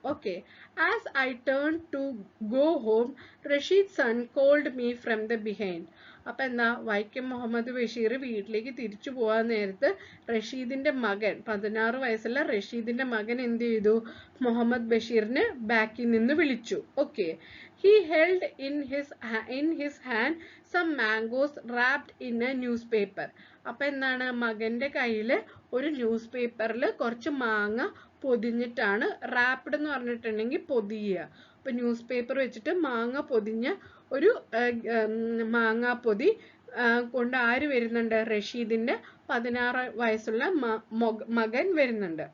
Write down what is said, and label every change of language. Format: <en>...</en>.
<en>Okay, as I turn to go home Rasheed son called me from the behind.</en> <ml>അപ്പൊ എന്താ വൈക്കം മുഹമ്മദ് ബഷീർ വീട്ടിലേക്ക് തിരിച്ചു പോകാൻ നേരത്ത് റഷീദിന്റെ മകൻ 16 വയസ്സുള്ള റഷീദിന്റെ മകൻ എന്ത് ചെയ്തു? മുഹമ്മദ് ബഷീറിനെ ബാക്കിൽ നിന്ന് വിളിച്ചു.</ml> <en>Okay, he held in his hand some mangoes wrapped in a newspaper.</en> <ml>അപ്പൊ എന്താണ് മകന്റെ കയ്യില് ഒരു ന്യൂസ് പേപ്പറിൽ കുറച്ച് മാങ്ങ പൊതിഞ്ഞിട്ടാണ്, റാപ്ഡ് എന്ന് പറഞ്ഞിട്ടുണ്ടെങ്കിൽ പൊതിയുക. അപ്പൊ ന്യൂസ് പേപ്പർ വെച്ചിട്ട് മാങ്ങ പൊതിഞ്ഞ ഒരു മാങ്ങാപ്പൊതി കൊണ്ട് ആര് വരുന്നുണ്ട്? റഷീദിന്റെ 16 വയസ്സുള്ള മകൻ വരുന്നുണ്ട്.</ml>